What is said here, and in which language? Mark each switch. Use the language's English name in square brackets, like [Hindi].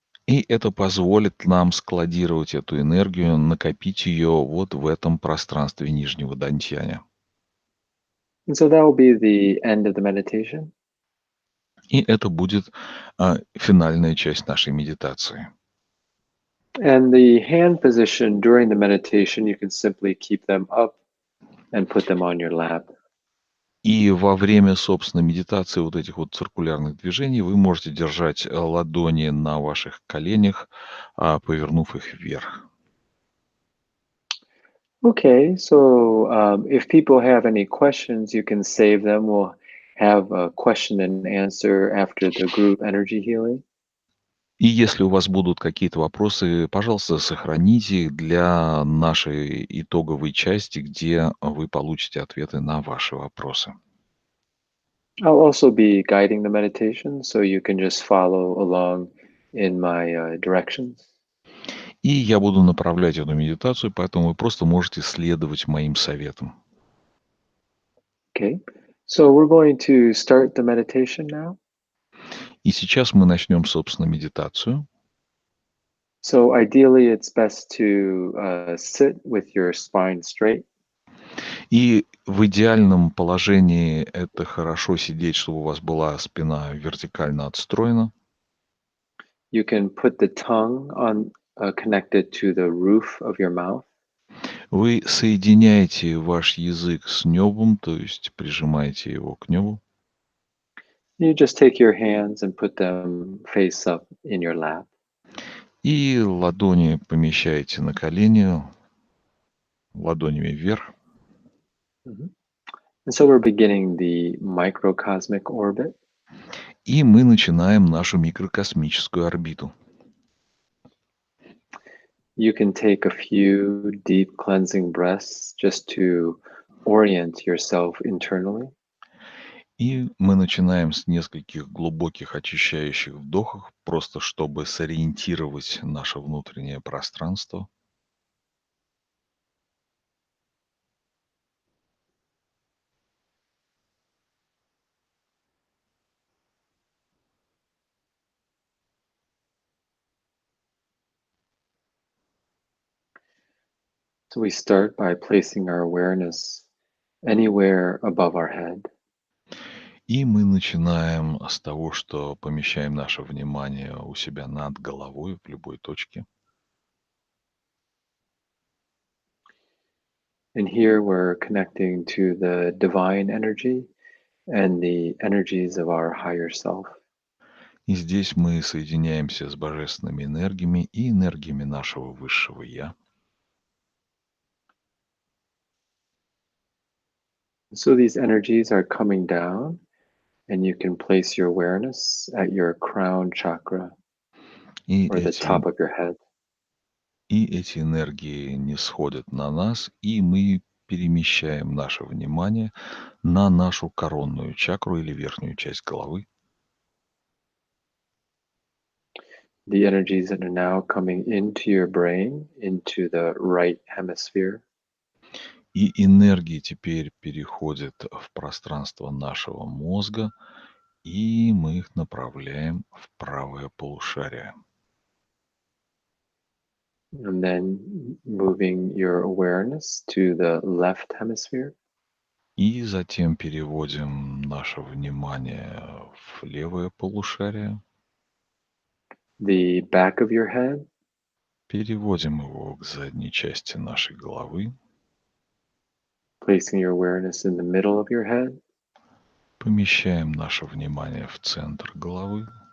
[Russian] И это позволит нам складировать эту энергию, накопить ее вот в этом пространстве нижнего дантьяня. [English] And so that will be the end of the meditation. [Russian] И это будет финальная часть нашей медитации. [English] And the hand position during the meditation, you can simply keep them up and put them on your lap. [Russian] И во время, собственно, медитации вот этих вот циркулярных движений вы можете держать ладони на ваших коленях, повернув их вверх. [English] Okay, so if people have any questions, you can save them. We'll have a question and answer after the group energy healing. [Russian] И если у вас будут какие-то вопросы, пожалуйста, сохраните их для нашей итоговой части, где вы получите ответы на ваши вопросы. [English] I'll also be guiding the meditation, so you can just follow along in my directions. [Russian] И я буду направлять эту медитацию, поэтому вы просто можете следовать моим советам. [English] Okay, so we're going to start the meditation now. [Russian] И сейчас мы начнем, собственно, медитацию. [English] So ideally, it's best to sit with your spine straight. [Russian] И в идеальном положении это хорошо сидеть, чтобы у вас была спина вертикально отстроена. [English] You can put the tongue on connected to the roof of your mouth. [Russian] Вы соединяете ваш язык с небом, то есть прижимаете его к небу. [English] You just take your hands and put them face up in your lap. [Russian] И ладони помещаете на колени, ладонями вверх. [English] Mhm. And so we're beginning the microcosmic orbit. [Russian] И мы начинаем нашу микрокосмическую орбиту. [English] You can take a few deep cleansing breaths just to orient yourself internally. [Russian] И мы начинаем с нескольких глубоких очищающих вдохов, просто чтобы сориентировать наше внутреннее пространство. [English] So we start by placing our awareness anywhere above our head. [Russian] И мы начинаем с того, что помещаем наше внимание у себя над головой в любой точке. [English] And here we're connecting to the divine energy and the energies of our higher self. [Russian] И здесь мы соединяемся с божественными энергиями и энергиями нашего высшего Я. [English] So these energies are coming down, and you can place your awareness at your crown chakra [Russian] И [English] or the [Russian] эти, [English] top of your head. [Russian] и эти энергии не сходят на нас, и мы перемещаем наше внимание на нашу коронную чакру или верхнюю часть головы. [English] The energies that are now coming into your brain, into the right hemisphere. [Russian] И энергии теперь переходят в пространство нашего мозга, и мы их направляем в правое полушарие. [English] And then moving your awareness to the left hemisphere. [Russian] И затем переводим наше внимание в левое полушарие, [English] The back of your head. [Russian] переводим его к задней части нашей головы, [English] Placing your awareness in the middle of your head. [Russian] помещаем наше внимание в центр головы